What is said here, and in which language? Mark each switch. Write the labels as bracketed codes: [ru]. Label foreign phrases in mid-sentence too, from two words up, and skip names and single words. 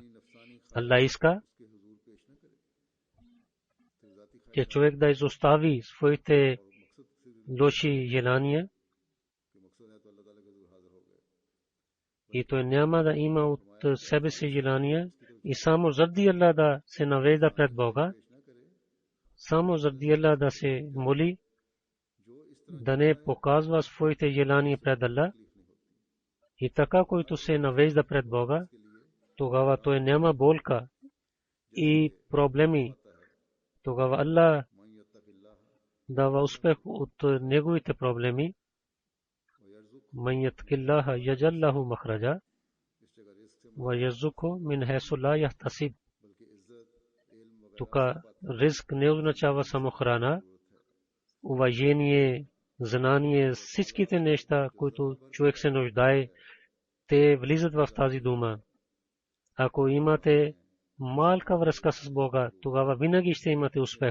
[bg] Аллах иска, че човек да изостави своите лоши желания и той няма да има от себе си желания и само заради Аллах да се навежда пред Бога, само заради Аллах да се моли, да не показва своите желания пред Аллах. И така, който се навежда пред Бога, тогава той няма болка и проблеми. Тогава Аллах дава успех от неговите проблеми. [ar] من يتق الله يجعل له مخرجا ويرزقه من حيث لا يحتسب. [bg] Тук ризк не означава само храна, уважение, знание, всичките неща, които човек се нуждае, те влизат в тази дума. Ако имате малка връзка с Бога, тогава винаги ще имате успех.